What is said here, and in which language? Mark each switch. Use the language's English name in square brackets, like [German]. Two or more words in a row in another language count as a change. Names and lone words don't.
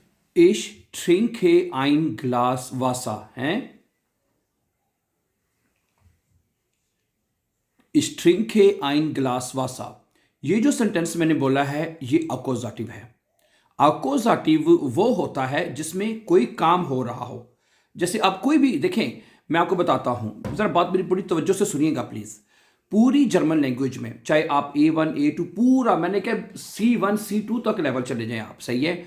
[German] Ich trinke ein Glas Wasser. [Hindi] हैं? [German] Ich trinke ein Glas Wasser. [Hindi] ये जो सेंटेंस मैंने बोला है ये अकोजाटिव है। अकोजाटिव वो होता है जिसमें कोई काम हो रहा हो। जैसे आप कोई भी देखें, मैं आपको बताता हूं, जरा बात मेरी पूरी तवज्जो से सुनिएगा प्लीज। पूरी [English] German language [Hindi] में चाहे आप A1 A2 पूरा मैंने क्या C1 C2 तक लेवल चले जाएं आप, सही है।